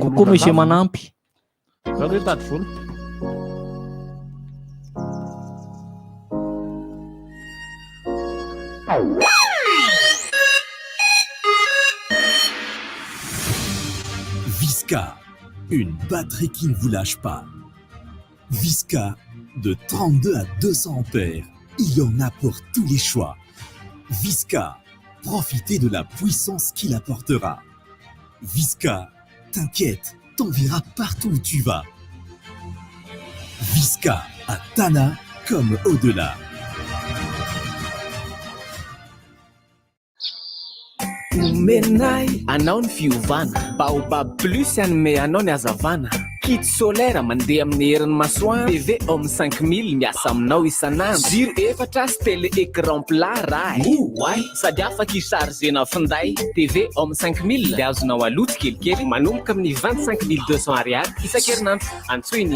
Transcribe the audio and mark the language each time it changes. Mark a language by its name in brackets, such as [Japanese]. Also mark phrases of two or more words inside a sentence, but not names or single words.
[Malagasy] kokoa monsieur manampy zany hoe tady vola [French] Visca, une batterie qui ne vous lâche pas. Visca, de 32 à 200 ampères. Il y en a pour tous les choix. Visca, profitez de la puissance qu'il apportera. Visca, t'inquiète, t'enverra partout où tu vas. Visca, à Tana comme au-delà. [Malagasy] Menay anao ny fiovana baobab plus anome anao ny azavana [French] kit solaire [Malagasy] mandeha amin'ny herin'ny masoandro TV homme 5000 miasa aminao isanandro jiro efatra sy [French] télé écran plat [Malagasy] raha oay sady afaka ichargena finday TV homme 5000 dia azonao aloto kelikely manomboka amin'ny 25200 ariary isan-kerinandro antsoiny